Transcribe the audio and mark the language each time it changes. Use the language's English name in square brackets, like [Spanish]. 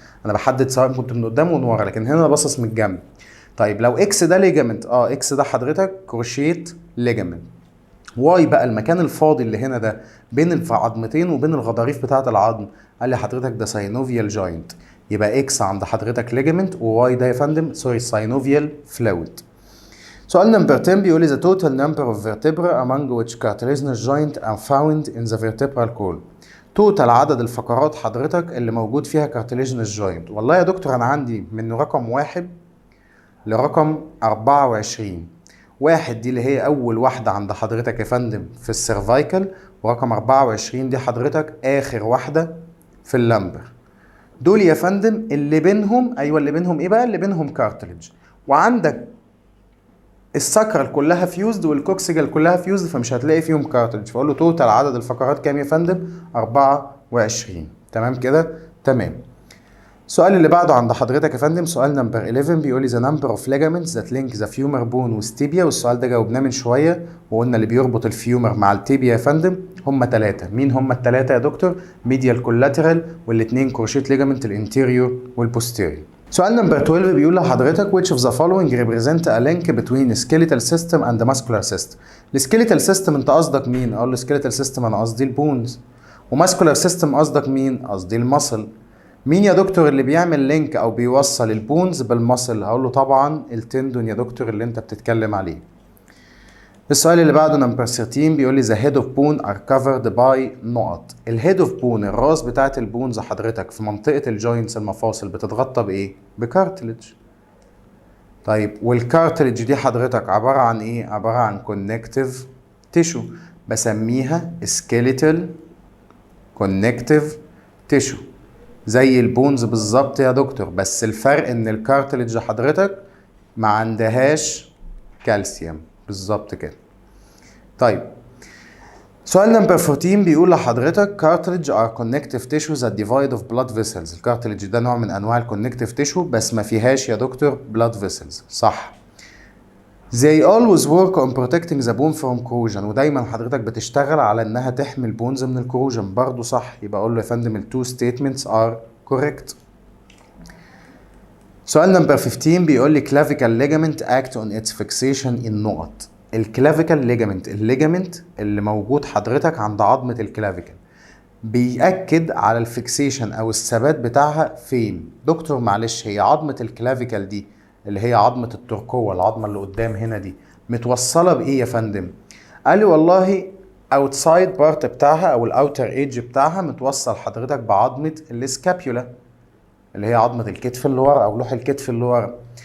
[Arabic] انا بحدد سواء كنت من قدام ومن ورا، لكن هنا انا باصص من الجنب. طيب لو اكس ده ليجامنت، اكس ده حضرتك كروشيت ليجامنت. واي بقى المكان الفاضي اللي هنا ده بين العظمتين وبين الغضاريف بتاعه العظم، قال لي حضرتك ده ساينوفيال جوينت. يبقى اكس عند حضرتك ليجامنت، وواي ده يا فندم ساينوفيال فلويد. سؤال نمبر 10 بيقول لي [English] the total number of vertebrae among which cartilaginous joint are found in the vertebral column. [Arabic] توتال عدد الفقرات حضرتك اللي موجود فيها cartilaginous joint. والله يا دكتور انا عندي من رقم 1 لرقم 24. 1 دي اللي هي اول واحدة عند حضرتك يا فندم في السيرفايكل، ورقم 24 دي حضرتك اخر واحدة في اللمبر. دول يا فندم اللي بينهم، ايوه اللي بينهم ايه بقى؟ اللي بينهم كارتليج. وعندك الساكرال كلها فيوزد والكوكسيجال كلها فيوزد، فمش هتلاقي فيهم كارتليج. فاقول له توتال عدد الفقرات كام يا فندم؟ 24. تمام كده؟ تمام. السؤال اللي بعده عند حضرتك يا فندم سؤال نمبر 11 بيقول لي [English] the number of ligaments that link the femur bone with tibia. [Arabic] والسؤال ده جاوبناه من شويه وقلنا اللي بيربط الفيومر مع التيبيا يا فندم هم 3. مين هم ال3 يا دكتور؟ medial collateral والاثنين كروشيت ليجامنت الانتيريور والبوستيريور. سؤال نمبر 12 بيقول لحضرتك [English] which of the following represent a link between skeletal system and muscular system. [Arabic] السكيليتال سيستم انت قصدك مين؟ اقول له سكيليتال سيستم انا قصدي البونز. وماسكولار سيستم قصدك مين؟ قصدي المصل. مين يا دكتور اللي بيعمل لينك او بيوصل البونز بالمصل؟ هقول له طبعا التندون يا دكتور اللي انت بتتكلم عليه. السؤال اللي بعده نمبر 13 بيقول لي [English] the head of bone are covered by [Arabic] نقط. الهيد اوف بون الراس بتاعت البونز حضرتك في منطقة الجوينتس المفاصل بتتغطى بايه؟ بكارتلج. طيب والكارتلج دي حضرتك عبارة عن ايه؟ عبارة عن كونكتيف تيشو، بسميها سكيليتال كونكتيف تيشو زي البونز بالظبط يا دكتور، بس الفرق ان الكارتلج حضرتك ما عندهاش كالسيوم بالظبط كده. طيب سؤال نمبر 14 بيقول لحضرتك [English] cartilage are connective tissues that divide of blood vessels. [Arabic] الكارتلج ده نوع من انواع الكونكتيف تيشو بس ما فيهاش يا دكتور blood vessels. صح. [English] They always work on protecting the bone from corrosion. [Arabic] ودايما حضرتك بتشتغل على انها تحمي البونز من الكروجن. برضو صح. يبقى اقول له يا فندم ال [English] two statements are correct. [Arabic] سؤال نمبر 15 بيقول لي [English] clavicle ligament act on its fixation in [Arabic] نقط. الكلافيكال ليجامنت، الليجامنت اللي موجود حضرتك عند عظمة الكلافيكال بيأكد على الفيكسيشن او الثبات بتاعها فين؟ دكتور معلش هي عظمة الكلافيكال دي اللي هي عظمة الترقوة، العظمة اللي قدام هنا دي متوصلة بايه يا فندم؟ قال لي والله outside part بتاعها او الاوتر ايدج بتاعها متوصل حضرتك بعظمة السكابيولا اللي هي عظمة الكتف اللي ورا او لوح الكتف اللي ورا.